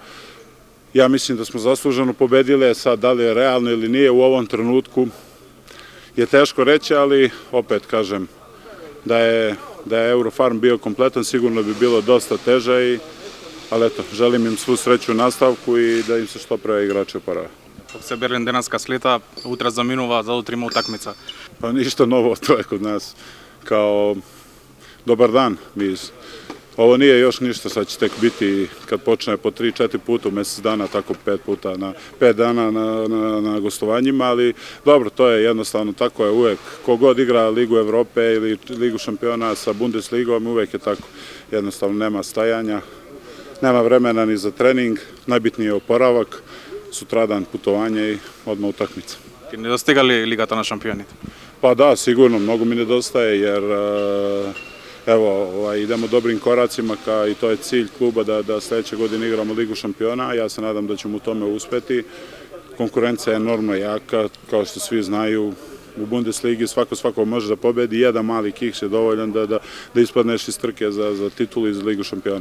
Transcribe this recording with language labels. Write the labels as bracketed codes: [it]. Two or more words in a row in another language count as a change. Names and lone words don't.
[sr] Ja mislim da smo zasluženo pobedili, sad da li je realno ili nije u ovom trenutku je teško reći, ali opet kažem da je Eurofarm bio kompletan, sigurno bi bilo dosta teže, ali eto, želim im svu sreću u nastavku i da im se što pre igrači oporave. [mk] Фуксеберен денеска слета, утре заминува, за утре има утакмица. [sr] Pa ništa novo, to je kod nas kao dobar dan. Ovo nije još ništa, sad će tek biti kad počne po 3-4 puta u mesec dana, tako 5 dana na gostovanjima, ali dobro, to je jednostavno, tako je uvek. Kogod igra Ligu Evrope ili Ligu šampiona sa Bundesligom, uvek je tako. Jednostavno nema stajanja, nema vremena ni za trening, najbitniji je oporavak, sutradan putovanje i odmah utakmica. [mk] Ti недостига ли Лигата на шампионите? [sr] Pa da, sigurno, mnogo mi nedostaje, jer evo, idemo dobrim koracima i to je cilj kluba da sledeće godine igramo Ligu šampiona. Ja se nadam da ćemo u tome uspeti. Konkurencija je enormno jaka, kao što svi znaju. U Bundesligi svako može da pobedi, jedan mali kiks je dovoljan da ispadneš iz trke za titulu iz Ligu šampiona.